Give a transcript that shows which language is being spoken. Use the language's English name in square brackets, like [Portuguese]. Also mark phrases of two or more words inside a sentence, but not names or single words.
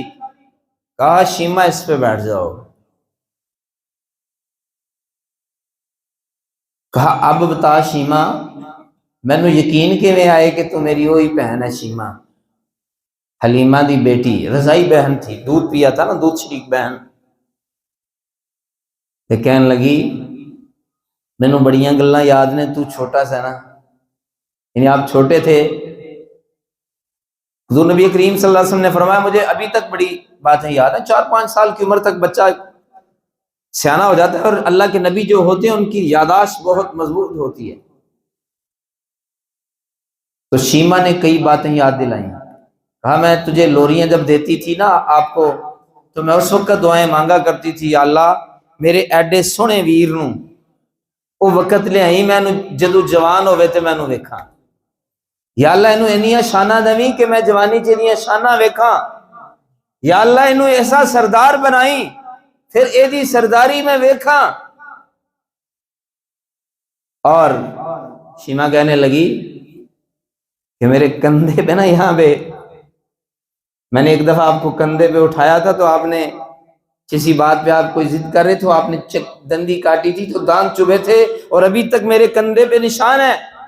[Urdu] کہا شیما اس پہ بیٹھ جاؤ. [Punjabi] کہا اب بتا شیما، مینوں یقین کیویں آئے کہ تو میری وہی بہن ہے شیما، حلیمہ دی بیٹی، [Urdu] رضائی بہن تھی، دودھ پیا تھا نا، دودھ شریک بہن. [Punjabi] تے کہن لگی مینوں بڑیاں گلاں یاد نے، تو چھوٹا سا نا، [Urdu] یعنی آپ چھوٹے تھے حضور نبی کریم صلی اللہ علیہ وسلم نے فرمایا مجھے ابھی تک بڑی باتیں یاد ہیں، 4-5 سال کی عمر تک بچہ سیانہ ہو جاتا ہے، اور اللہ کے نبی جو ہوتے ہیں ان کی یاداشت بہت مضبوط ہوتی ہے۔ تو شیما نے کئی باتیں یاد دلائیں، کہا میں تجھے لوریاں جب دیتی تھی نا آپ کو، تو میں اس وقت دعائیں مانگا کرتی تھی، [Punjabi] یا اللہ میرے ایڈے سونے ویر نوں وہ وقت لے آئی میں جدو جوان ہوئے تے میں ویکھاں، یا اللہ انہوں انیاں شانہ دویں کہ میں جوانی چ انیاں شانہ ویکھاں، یا اللہ انہوں ایسا سردار بنائی پھر اے دی سرداری میں ویکھاں۔ [Urdu] اور شیما کہنے لگی کہ میرے کندھے پہ نا یہاں پہ، میں نے ایک دفعہ آپ کو کندھے پہ اٹھایا تھا تو آپ نے کسی بات پہ آپ کوئی ضد کر رہے تھے، آپ نے دندی کاٹی تھی تو دانت چبھے تھے اور ابھی تک میرے کندھے پہ نشان ہے۔